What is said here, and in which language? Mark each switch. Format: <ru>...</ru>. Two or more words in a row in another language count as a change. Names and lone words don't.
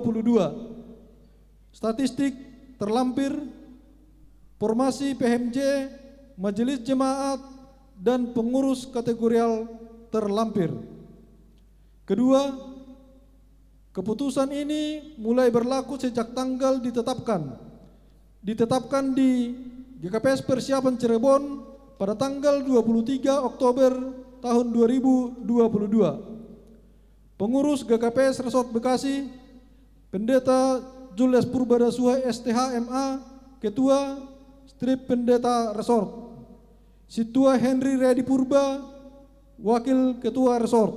<id>Statistik terlampir, formasi PMJ, majelis jemaat dan pengurus kategorial terlampir. Kedua, keputusan ini mulai berlaku sejak tanggal ditetapkan di GKPS Persiapan Cirebon pada tanggal 23 Oktober tahun 2022. Pengurus GKPS Resort Bekasi, Pendeta Julius Purbadasuha STH MA, Ketua Strip Pendeta Resort. Situa Henry Redi Purba, Wakil Ketua Resort.</id>